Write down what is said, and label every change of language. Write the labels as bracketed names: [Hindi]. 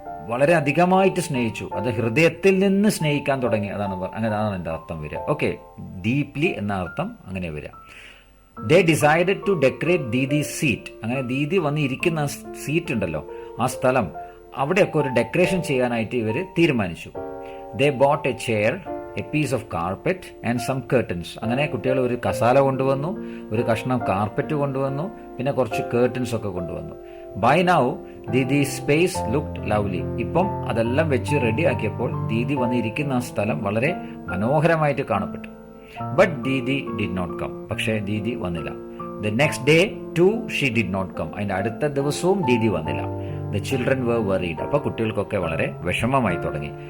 [Malayalam] വളരെ അധികമായിട്ട് സ്നേഹിച്ചു. അത് ഹൃദയത്തിൽ നിന്ന് സ്നേഹിക്കാൻ തുടങ്ങി. അതാണ് എൻ്റെ അർത്ഥം വരിക. ഓക്കെ, ഡീപ്ലി എന്ന അർത്ഥം അങ്ങനെ വരിക. [English] They decided to decorate Didi's seat. [Malayalam] അങ്ങനെ ദീദി വന്ന് ഇരിക്കുന്ന സീറ്റ് ഉണ്ടല്ലോ, ആ സ്ഥലം, അവിടെയൊക്കെ ഒരു ഡെക്കറേഷൻ ചെയ്യാനായിട്ട് ഇവർ തീരുമാനിച്ചു. [English] They bought a chair, a piece of carpet and some curtains. [Malayalam] അങ്ങനെ കുട്ടികൾ ഒരു കസാല കൊണ്ടുവന്നു, ഒരു കഷ്ണം കാർപ്പറ്റ് കൊണ്ടുവന്നു, പിന്നെ കുറച്ച് കേർട്ടൻസ് ഒക്കെ കൊണ്ടുവന്നു. [English] By now Didi's space looked lovely. [Malayalam] ഇപ്പം അതെല്ലാം വെച്ച് റെഡിയാക്കിയപ്പോൾ ദീദി വന്നിരിക്കുന്ന ആ സ്ഥലം വളരെ മനോഹരമായിട്ട് കാണപ്പെട്ടു. [English] But Didi did not come. [Malayalam] പക്ഷേ ദീദി വന്നില്ല. [English] The next day too she did not come. [Malayalam] അതിന്റെ അടുത്ത ദിവസവും ദീദി വന്നില്ല. [English] The children were worried. [Malayalam] അപ്പൊ കുട്ടികൾക്കൊക്കെ വളരെ വിഷമമായി തുടങ്ങി.